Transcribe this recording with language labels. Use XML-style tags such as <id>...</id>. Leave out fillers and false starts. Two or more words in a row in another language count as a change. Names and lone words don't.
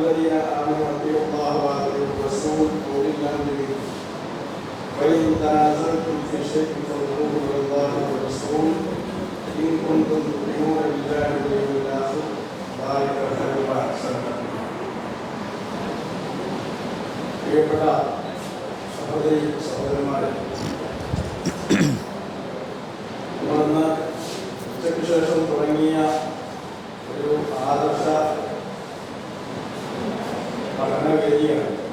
<ar>الذين آمنوا أطيعوا الله وأطيعوا الرسول وأولي الأمر منكم وإن تنازعتم في شيء فردوه إلى الله والرسول إن كنتم تؤمنون بالله واليوم الآخر ذلك خير وأحسن</ar> <ml>പ്രിയപ്പെട്ട സഹോദരി സഹോദരന്മാരെ, ഇന്ന് ഉച്ചയ്ക്ക് ശേഷം തുടങ്ങിയ ഒരു ആദർശ പഠനവേദിയാണ്.</ml>